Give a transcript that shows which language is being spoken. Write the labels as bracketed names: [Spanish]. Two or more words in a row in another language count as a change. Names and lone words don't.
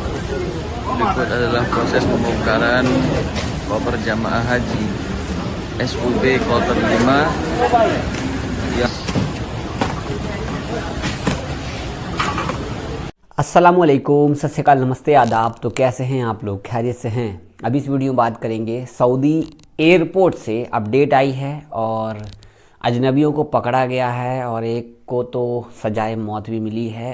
[Indonesian] Berikut adalah proses pembongkaran koper jamaah haji SUB Kloter 5 yang [Hindi] अस्सलामुअलैकुम, सत श्री अकाल, नमस्ते, आदाब। तो कैसे हैं आप लोग? खैरियत से हैं? अभी इस वीडियो में बात करेंगे सऊदी एयरपोर्ट से अपडेट आई है और अजनबियों को पकड़ा गया है और एक को तो सजाए मौत भी मिली है।